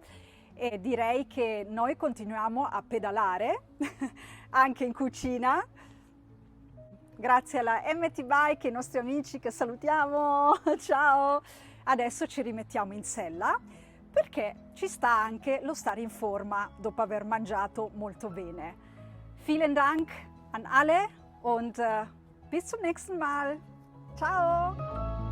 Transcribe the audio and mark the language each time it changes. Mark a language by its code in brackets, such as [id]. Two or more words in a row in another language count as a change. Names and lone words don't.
[it] E direi che noi continuiamo a pedalare anche in cucina. Grazie alla MT Bike e ai nostri amici che salutiamo, ciao! Adesso ci rimettiamo in sella perché ci sta anche lo stare in forma dopo aver mangiato molto bene. [de] Vielen Dank an alle und bis zum nächsten Mal. [it] Ciao!